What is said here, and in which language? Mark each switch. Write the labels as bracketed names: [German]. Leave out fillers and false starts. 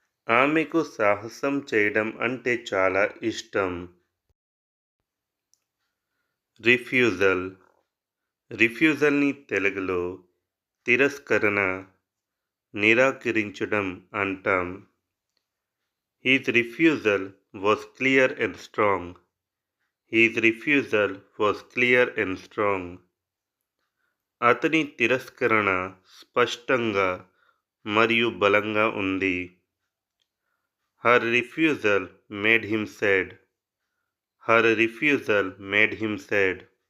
[Telugu] ఆమెకు సాహసం చేయడం అంటే చాలా ఇష్టం. రిఫ్యూజల్. రిఫ్యూజల్ని తెలుగులో తిరస్కరణ, నిరాకరించడం అంటాం. [English] His refusal was clear and strong. His refusal was clear and strong. [Telugu] అతని తిరస్కరణ స్పష్టంగా మరియు బలంగా ఉంది. [English] Her refusal made him sad. Her refusal made him sad.